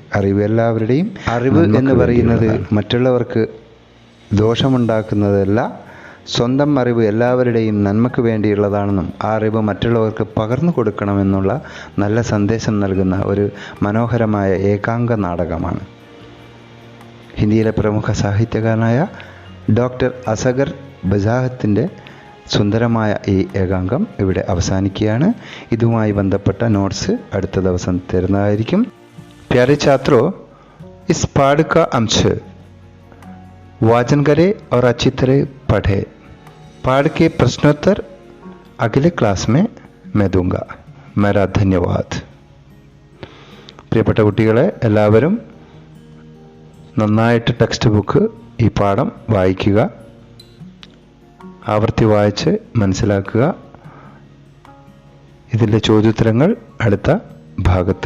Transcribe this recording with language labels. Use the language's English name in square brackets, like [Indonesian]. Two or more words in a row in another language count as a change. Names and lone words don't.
[Malayalam] അറിവ് എല്ലാവരുടെയും, അറിവ് എന്ന് പറയുന്നത് മറ്റുള്ളവർക്ക് ദോഷമുണ്ടാക്കുന്നതല്ല, സ്വന്തം അറിവ് എല്ലാവരുടെയും നന്മയ്ക്ക് വേണ്ടിയുള്ളതാണെന്നും ആ അറിവ് മറ്റുള്ളവർക്ക് പകർന്നു കൊടുക്കണമെന്നുള്ള നല്ല സന്ദേശം നൽകുന്ന ഒരു മനോഹരമായ ഏകാംഗ നാടകമാണ്. ഹിന്ദിയിലെ പ്രമുഖ സാഹിത്യകാരനായ ഡോക്ടർ അസഗർ ബസാഹത്തിൻ്റെ സുന്ദരമായ ഈ ഏകാംഗം ഇവിടെ അവസാനിക്കുകയാണ്. ഇതുമായി ബന്ധപ്പെട്ട നോട്ട്സ് അടുത്ത ദിവസം തരുന്നതായിരിക്കും. [Hindi] प्यारे छात्रों, इस पाठ का अंश वाचन करें और अच्छी तरह पढ़ें. पाठ के प्रश्नोत्तर अगले क्लास में मैं दूंगा. मेरा धन्यवाद. [Malayalam] പ്രിയപ്പെട്ട കുട്ടികളെ, എല്ലാവരും നന്നായിട്ട് ടെക്സ്റ്റ് ബുക്ക് ഈ പാഠം വായിക്കുക, ആവർത്തി വായിച്ച് മനസ്സിലാക്കുക. ഇതിൻ്റെ ചോദ്യോത്തരങ്ങൾ അടുത്ത ഭാഗത്ത് തരുന്നതായിരിക്കും.